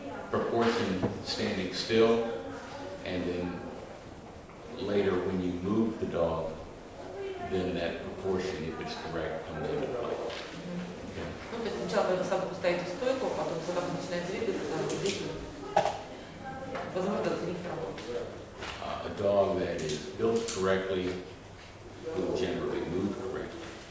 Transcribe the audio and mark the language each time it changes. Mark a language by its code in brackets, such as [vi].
[en] proportion standing still, and then later when you move the dog, then that proportion, if it's correct, comes into play. [ru] Ну, то есть сначала, когда собаку ставите в стойку, потом собака начинает двигаться, здесь возможно оценить пропорцию. [en] A dog that is built correctly will generally move correctly.